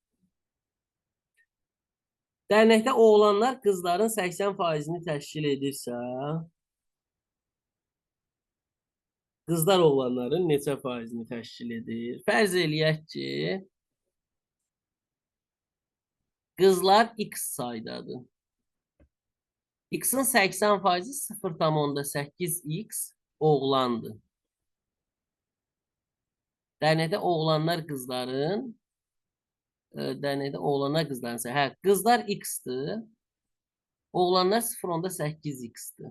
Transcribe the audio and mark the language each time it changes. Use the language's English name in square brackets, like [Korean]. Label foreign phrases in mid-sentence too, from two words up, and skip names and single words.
[Azerbaijani] Dərnəkdə oğlanlar qızların 80%-ni təşkil edirsə, qızlar oğlanların neçə faizini təşkil edir? Fərz eləyək ki, qızlar x saydadır. X-in 80%-i 0,8x oğlandır. Dərnəkdə oğlanlar qızların, qızlar x-dir, oğlanlar 0,8x-dir.